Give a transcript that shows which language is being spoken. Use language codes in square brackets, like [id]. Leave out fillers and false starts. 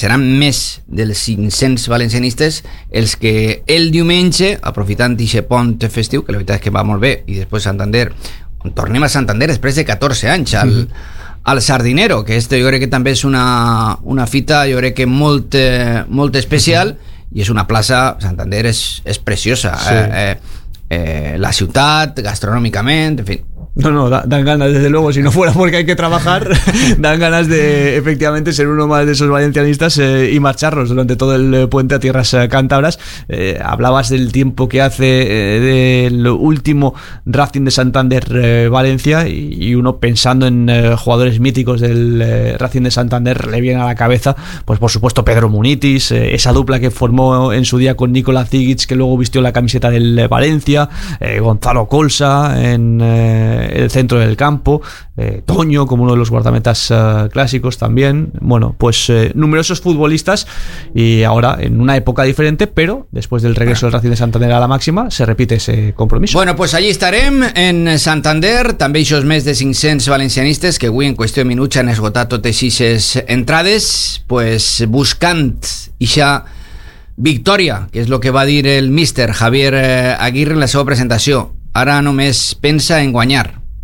[ca] Seran més dels 500 valencianistes els que el diumenge, aprofitant aquest pont festiu, que la veritat és que va molt bé, i després Santander, tornem a Santander després de 14 anys al Sardinero, que este jo crec que també és una fita, jo crec que molt, molt especial, i és una plaça, Santander és preciosa, sí. La ciutat, gastronòmicament, en fi. [es] No, dan ganas, desde luego, si no fuera porque hay que trabajar, dan ganas de efectivamente ser uno más de esos valencianistas y marcharnos durante todo el puente a tierras cántabras. Hablabas del tiempo que hace del último Racing de Santander Valencia, y uno pensando en jugadores míticos del Racing de Santander le viene a la cabeza, pues por supuesto Pedro Munitis, esa dupla que formó en su día con Nicola Zigic, que luego vistió la camiseta del Valencia, Gonzalo Colsa en el centro del campo, Toño como uno de los guardametas clásicos también, bueno, pues numerosos futbolistas, y ahora en una época diferente, pero después del regreso del Racing de Santander a la máxima, se repite ese compromiso. [ca] Bueno, pues allí estarem en Santander, també aquests més de 500 valencianistes que avui en qüestió de minuts han esgotat totes aquestes entrades, pues buscant ixa victòria, que és el que va dir el míster Javier Aguirre en la seva presentació. Ara només pensa en guanyar.